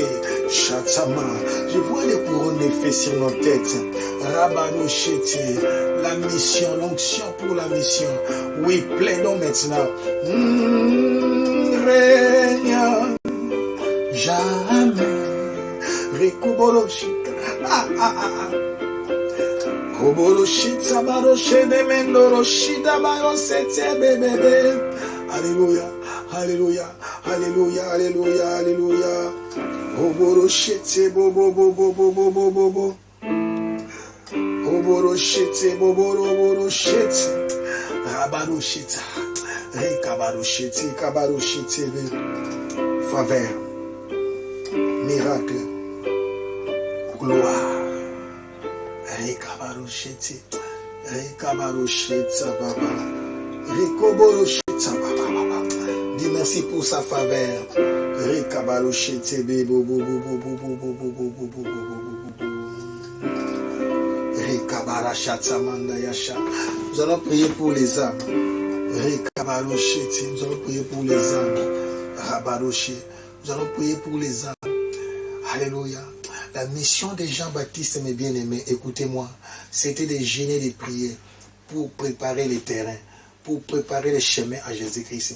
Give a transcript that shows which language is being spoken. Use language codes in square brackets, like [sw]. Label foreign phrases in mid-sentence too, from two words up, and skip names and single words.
[fr] Chatama, je vois les courants de feu sur nos têtes. Rabado Shete, la mission, l'onction pour la mission. Oui, plaidons maintenant. Règne jamais. Rekuboroshita. Kuboroshita baroshe de mendoroshita barosete bebebe. Alléluia, alléluia, alléluia, alléluia, alléluia. Kuboroshite bobo bobo bobo bobo bobo. Kuboroshite bobo boroshite. Rabaroshita. Rekabaroshite kabaroshite. Faveur. Miracle. Gloire. Rekabaroshete. Rekabaroshete baba. Rekoboroshete baba. Dis merci pour sa faveur. Rekabaroshete bebo bobo bobo bobo bobo bobo bobo. Rekabarashata mandayasha. Nous allons prier pour les âmes. Rekabaroshete. Nous allons prier pour les âmes. Rabaroshé. Nous allons prier pour les âmes. Alléluia. La mission de Jean-Baptiste, mes bien-aimés, écoutez-moi, c'était de gêner de prier pour préparer les terrains, pour préparer les chemins à Jésus-Christ.